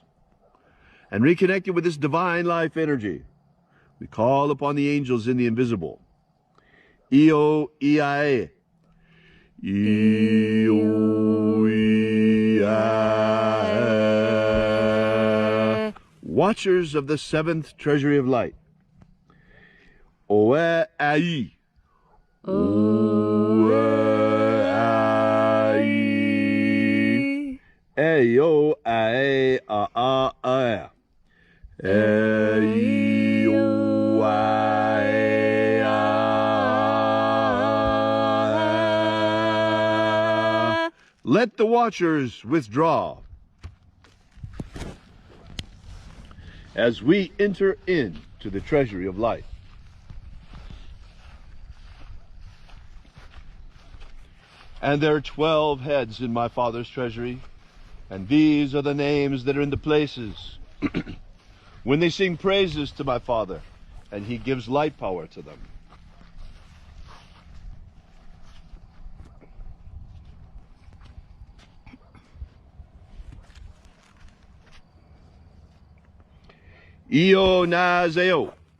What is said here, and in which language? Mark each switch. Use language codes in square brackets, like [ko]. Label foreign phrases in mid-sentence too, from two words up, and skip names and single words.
[en] And reconnected with this divine life energy, we call upon the angels in the invisible. Io, Iae. Io, Iae. Watchers of the seventh Treasury of Light. Oe ai. Oe ai. E o a a a. E o a a. Let the watchers withdraw as we enter into the treasury of light. And there are 12 heads in my Father's treasury, and these are the names that are in the places when they sing praises to my Father, and he gives light power to them. Io naseo.